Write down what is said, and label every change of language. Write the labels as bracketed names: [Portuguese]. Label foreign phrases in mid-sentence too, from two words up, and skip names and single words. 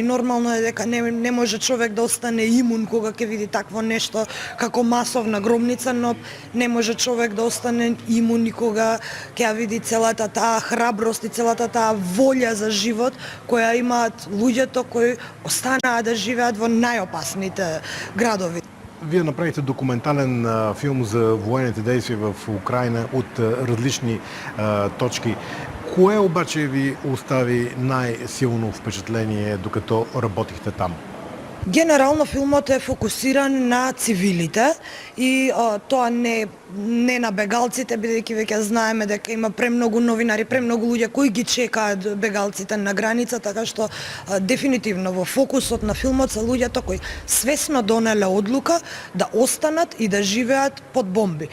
[Macedonian] Нормално е дека не може човек да остане имун кога ќе види такво нешто како масовна гробница, но не може човек да остане имун и кога ќе види целата таа храброст и целата таа волја за живот која имаат луѓето кои останаа да живеат во најопасните градови. [Bulgarian] Вие направите документален филм за военните действия в Украина от различни точки. Кое обаче ви остави най-силно впечатление докато работихте там? [Macedonian] Генерално филмот е фокусиран на цивилите и тоа не на бегалците, бидејќи веќе знаеме дека има премногу новинари, премногу луѓе кои ги чекаат бегалците на граница, така што дефинитивно во фокусот на филмот се луѓето кои свесно донеле одлука да останат и да живеат под бомби.